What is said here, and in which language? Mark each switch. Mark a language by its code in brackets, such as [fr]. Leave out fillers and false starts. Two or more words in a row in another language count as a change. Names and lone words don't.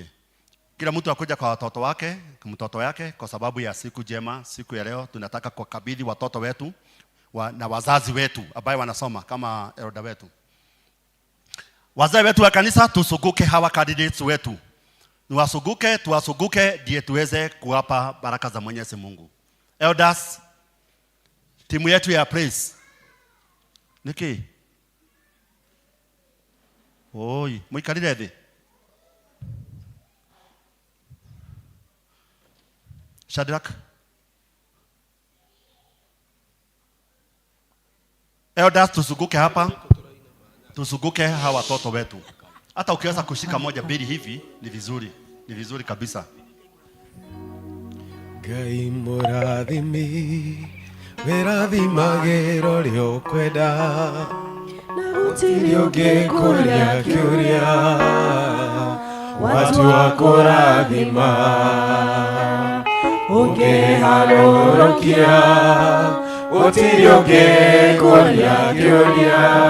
[sw] Kila mtu akuja kwa watoto wake, kwa mtoto yake, kwa sababu ya siku jema, siku ya leo tunataka kukabidhi watoto wetu na wazazi wetu ambao wanasoma kama elder wetu. Wazee wetu wa kanisa tusuguke hawa candidates wetu. Tuwasuguke ndiye tuweze kuwapa baraka za Mwenyezi Mungu. Elders, timu yetu ya praise. [ki] Niki? Oi, muikarire thi. [sw] Shadrach. Elders tusuguke hapa. Tusuguke hawa watoto wetu. Hata ukiweza kushika moja mbili hivi ni vizuri. Ni vizuri kabisa. [ki] Ngai mũrathimi wĩrathimagĩra ũrĩa ũkwenda na gũtirĩ ũngĩ kũrĩa kĩũria watua kũrathima ũngĩharũrũkia gũtirĩ ũngĩ kũrĩa kĩũria